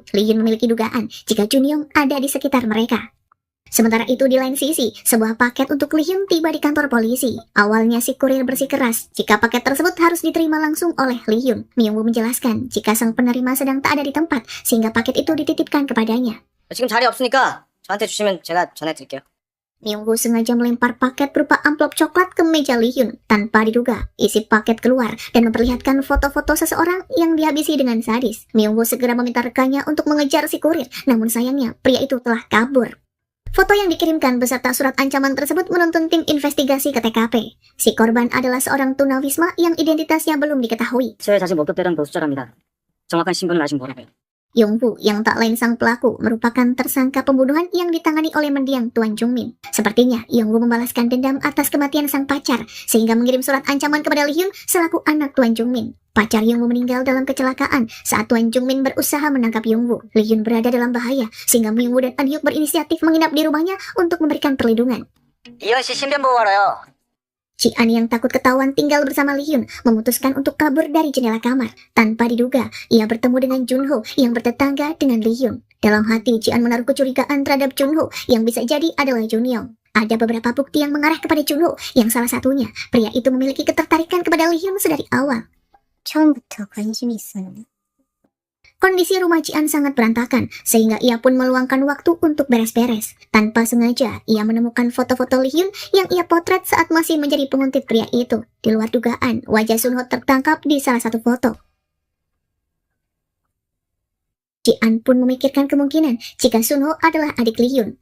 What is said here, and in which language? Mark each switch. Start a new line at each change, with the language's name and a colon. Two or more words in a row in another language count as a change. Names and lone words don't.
Indonesian: Lee Hyun memiliki dugaan jika Chun Yong ada di sekitar mereka. Sementara itu di lain sisi, sebuah paket untuk Lee Hyun tiba di kantor polisi. Awalnya si kurir bersikeras jika paket tersebut harus diterima langsung oleh Lee Hyun. Myung-woo menjelaskan jika sang penerima sedang tak ada di tempat, sehingga paket itu dititipkan kepadanya.
Korean: 지금 자리 없으니까 저한테 주시면 제가 전해드릴게요.
Indonesian: Myung-woo sengaja melempar paket berupa amplop coklat ke meja Lee Hyun. Tanpa diduga, isi paket keluar dan memperlihatkan foto-foto seseorang yang dihabisi dengan sadis. Myung-woo segera meminta rekannya untuk mengejar si kurir, namun sayangnya pria itu telah kabur. Foto yang dikirimkan beserta surat ancaman tersebut menuntun tim investigasi ke TKP. Si korban adalah seorang tunawisma yang identitasnya belum diketahui.
Korean: 제 자신 목격대란 보수자랍니다. 정확한 신분을 아직 모르고요.
Indonesian: Yong-woo yang tak lain sang pelaku merupakan tersangka pembunuhan yang ditangani oleh mendiang Tuan Jung Min. Sepertinya Yong-woo membalaskan dendam atas kematian sang pacar sehingga mengirim surat ancaman kepada Lee Hyun selaku anak Tuan Jung Min. Pacar Yong-woo meninggal dalam kecelakaan saat Tuan Jung Min berusaha menangkap Yong-woo. Lee Hyun berada dalam bahaya sehingga Myung-woo dan An Hyuk berinisiatif menginap di rumahnya untuk memberikan perlindungan.
Korean: 이현 씨 신변 보호하러요.
Indonesian: Ji-an yang takut ketahuan tinggal bersama Lee Hyun memutuskan untuk kabur dari jendela kamar. Tanpa diduga, ia bertemu dengan Junho yang bertetangga dengan Lee Hyun. Dalam hati, Ji-an menaruh kecurigaan terhadap Junho yang bisa jadi adalah Jun Yong. Ada beberapa bukti yang mengarah kepada Junho, yang salah satunya, pria itu memiliki ketertarikan kepada Lee Hyun sedari awal.
Korean: 처음부터 관심이 있었는데.
Indonesian: Kondisi rumah Ji-an sangat berantakan, sehingga ia pun meluangkan waktu untuk beres-beres. Tanpa sengaja, ia menemukan foto-foto Lee Hyun yang ia potret saat masih menjadi penguntit pria itu. Di luar dugaan, wajah Sun Ho tertangkap di salah satu foto. Ji-an pun memikirkan kemungkinan jika Sun Ho adalah adik Lee Hyun.